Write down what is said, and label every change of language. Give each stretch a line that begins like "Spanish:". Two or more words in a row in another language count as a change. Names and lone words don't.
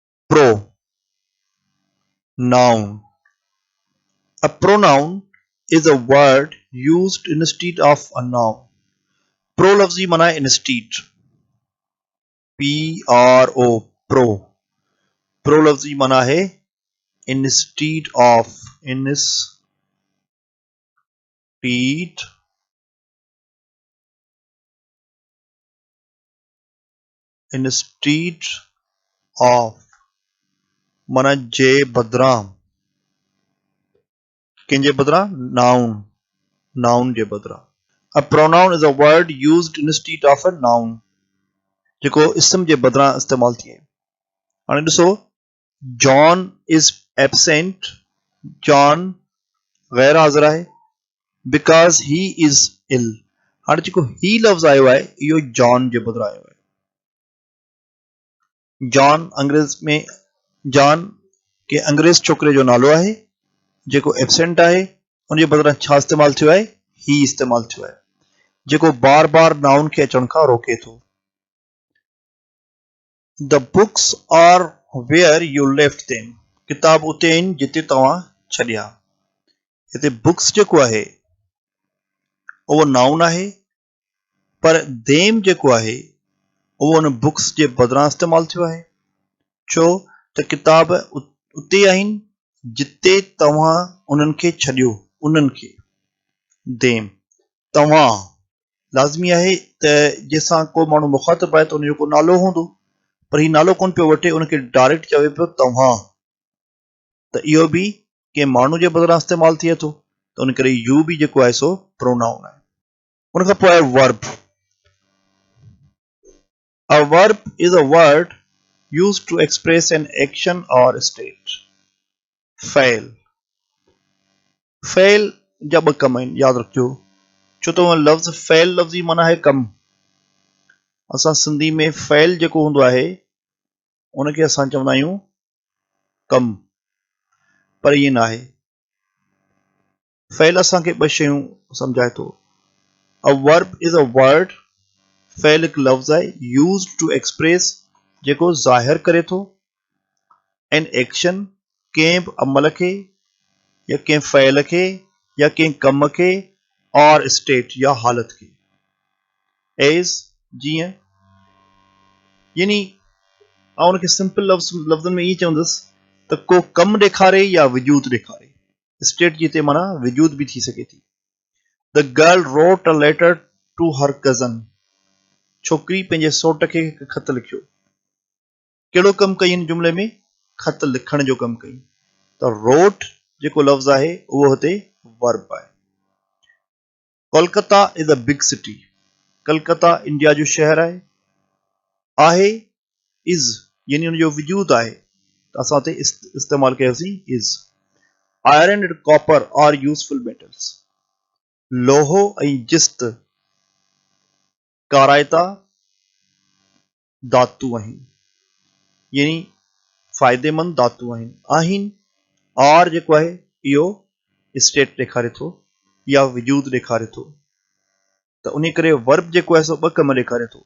English: pro, noun. A pronoun is a word used instead of a noun.
Sindhi: Pro लफ्जी मना है
English: instead. P-R-O, pro.
Sindhi: Pro लफ्जी मना है
English: instead of, instead of
Sindhi: मना जे बदरा किंजे बदरा noun जे बदरा.
English: A pronoun is a word used instead of a noun
Sindhi: जेको इसम जे बदरा इस्तेमाल थिए. हाणे ॾिसो
English: John is absent.
Sindhi: John गैर हाज़िर आहे
English: because he is ill.
Sindhi: हाणे जेको he लफ़्ज़ आयो आहे इहो John जे बदिरां आयो आहे. John अंग्रेज़ में John के अंग्रेज़ छोकिरे जो नालो आहे जेको एब्सेंट आहे उन जे बदिरां छा इस्तेमाल थियो आहे he इस्तेमाल थियो आहे जेको बार बार नाउन खे अचण खां रोके थो.
English: The books are where you left them.
Sindhi: किताब उते आहिनि जिते तव्हां छॾिया. हिते बुक्स जेको आहे उहो नाउन आहे पर them जेको आहे उहो उन बुक्स जे बदिरां इस्तेमाल थियो आहे छो त किताब उते आहिनि जिते तव्हां उन्हनि खे छॾियो. उन्हनि खे them तव्हां लाज़मी आहे त जंहिंसां को माण्हू मुखातिब आहे त उनजो को नालो हूंदो पर ही नालो कोन पियो वठे उनखे डायरेक्ट चवे पियो तव्हां. त इहो बि कंहिं माण्हू जे बदिरां इस्तेमाल थिए थो त उन करे यू बि जेको आहे सो प्रोनाउन आहे. उन खां पोइ आहे वर्ब.
English: A verb is a word used to express an action or state.
Sindhi: Fail. Fail जा ॿ कम आहिनि यादि रखिजो छो त लफ़्ज़ fail लफ़्ज़ी माना आहे कम. असां सिंधी में fail जेको हूंदो आहे उनखे असां चवंदा आहियूं कम पर ईअं न आहे. fail असांखे ॿ शयूं सम्झाए थो.
English: A verb is a word.
Sindhi: fail हिकु लफ़्ज़ आहे
English: used to express
Sindhi: जेको ज़ाहिर करे थो
English: an action
Sindhi: कंहिं बि अमल खे या कंहिं फ़इल खे या कंहिं कम खे और स्टेट या हालत खे. एज़ जीअं यानी आउं उनखे सिंपल लफ़्ज़नि में ईअं चवंदुसि त को कम ॾेखारे या वजूद ॾेखारे. स्टेट जी हिते माना वजूद बि थी सघे थी.
English: The girl wrote a letter to her cousin.
Sindhi: छोकिरी पंहिंजे सौट खे हिकु ख़त लिखियो. कहिड़ो कमु कई हिन जुमिले में ख़त लिखण जो कमु कई. त wrote जेको लफ़्ज़ आहे उहो हिते वर्ब आहे.
English: Kolkata is a big city.
Sindhi: कलकत्ता इंडिया जो शहर आहे इज़ यानी उनजो वजूद आहे त असां हिते इस्तेमाल कयोसीं इज़.
English: Iron and copper are useful metals.
Sindhi: लोहो ऐं जिस्त काराइता धातु आहिनि यानी फ़ाइदेमंद धातु आहिनि. आर जेको आहे इहो स्टेट ॾेखारे थो या वजूद ॾेखारे थो त उन करे वर्ब जेको आहे सो ॿ कम ॾेखारे थो.